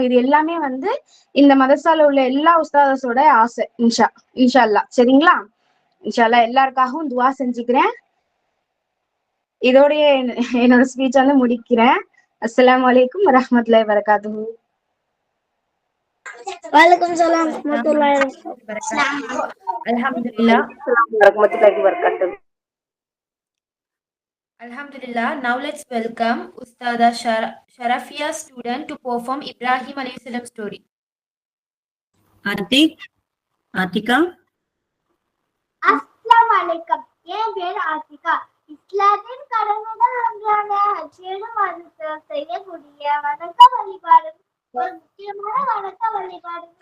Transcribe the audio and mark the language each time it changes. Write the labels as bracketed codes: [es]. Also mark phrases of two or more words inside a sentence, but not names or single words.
[ta] இது எல்லாமே வந்து இந்த மதரசால உள்ள எல்லா உஸ்தாதஸோட ஆசை. [ar] إن شاء الله. சரிங்களா? إن شاء الله [ta] எல்லாருக்காகவும் துவா செஞ்சுக்கிறேன். இதோடய என்னோட ஸ்பீச் வந்து முடிக்கிறேன். [ar] السلام عليكم ورحمة الله وبركاته. وعليكم السلام ورحمة الله بركاته. الحمد لله. ورحمة الله وبركاته. Alhamdulillah. [en] Now let's welcome Ustada Sharafia student to perform Ibrahim [ar] عليه السلام [en] story. [ta] ஆத்திகா. [ar] السلام عليكم. [ta] என் பேர் ஆத்திகா. இஸ்லாத்தின் கடமைகள் ஒன்றான ஹஜ்ஜிலும் அது செய்யக்கூடிய வணக்க வழிபாடு ஒரு முக்கியமான வணக்க வழிபாடு.